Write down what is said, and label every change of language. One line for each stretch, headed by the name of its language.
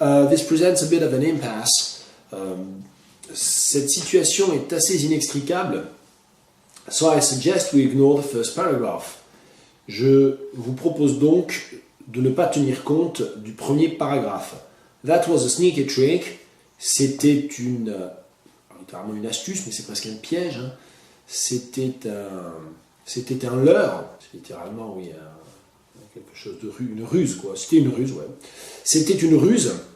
English: This presents a bit of an impasse.
French: Cette situation est assez inextricable.
English: So I suggest we ignore the first paragraph.
French: Je vous propose donc de ne pas tenir compte du premier paragraphe.
English: That was a sneaky trick.
French: C'était littéralement une astuce, mais c'est presque un piège. Hein. C'était un leurre. C'est littéralement, oui, quelque chose une ruse, quoi. C'était une ruse, ouais. C'était une ruse.